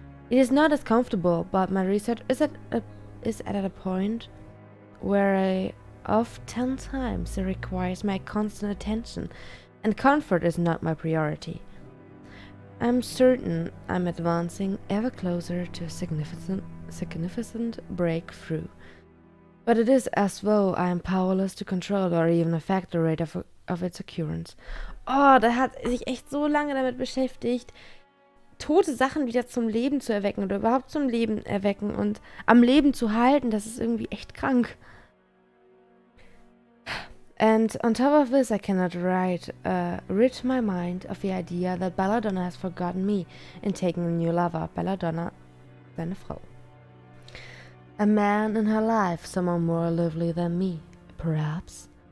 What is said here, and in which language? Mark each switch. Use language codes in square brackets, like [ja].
[en] It is not as comfortable, but my research is at a point where I oftentimes requires my constant attention, and comfort is not my priority. I'm certain I'm advancing ever closer to a significant breakthrough, but it is as though I am powerless to control or even affect the rate of its occurrence. [de] Oh, da hat sich echt so lange damit beschäftigt, tote Sachen wieder zum Leben zu erwecken oder überhaupt zum Leben erwecken und am Leben zu halten. Das ist irgendwie echt krank. [en] And on top of this, I cannot rid my mind of the idea that Belladonna has forgotten me in taking a new lover. Belladonna, [de] seine Frau. [en] A man in her life, someone more lovely than me, perhaps.